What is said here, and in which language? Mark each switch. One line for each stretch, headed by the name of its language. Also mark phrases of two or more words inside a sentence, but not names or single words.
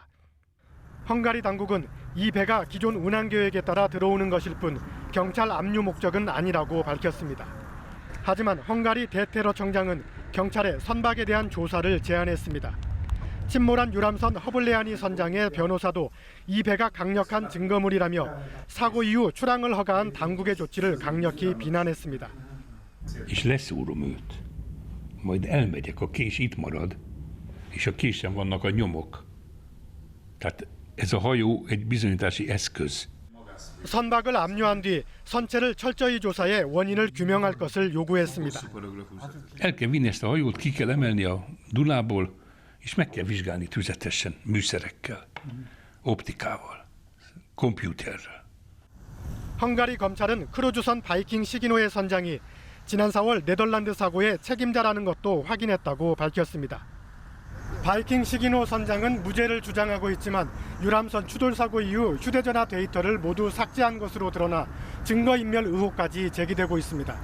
Korean: 헝가리 당국은 이 배가 기존 운항 계획에 따라 들어오는 것일 뿐 경찰 압류 목적은 아니라고 밝혔습니다. 하지만 헝가리 대테러청장은 경찰에 선박에 대한 조사를 제안했습니다. 침몰한 유람선 허블레아니 선장의 변호사도 이 배가 강력한 증거물이라며 사고 이후 출항을 허가한 당국의 조치를 강력히 비난했습니다.
Hungarian: És leszúrom őt. Majd elmegyek, a kés itt marad, és a késen vannak a nyomok. Tehát ez a hajó egy bizonyítási eszköz.
Korean: 선박을 압류한 뒤 선체를 철저히 조사해 원인을 규명할 것을 요구했습니다.
Hungarian: El kell vinni ezt a hajót, ki kell emelni a Dunából, és meg kell vizsgálni tüzetesen műszerekkel, optikával, kompjúterrel.
Korean: 헝가리 검찰은 크루즈선 바이킹 시기노의 선장이 지난 4월 네덜란드 사고의 책임자라는 것도 확인했다고 밝혔습니다. 바이킹 시기노 선장은 무죄를 주장하고 있지만 유람선 추돌 사고 이후 휴대전화 데이터를 모두 삭제한 것으로 드러나 증거인멸 의혹까지 제기되고 있습니다.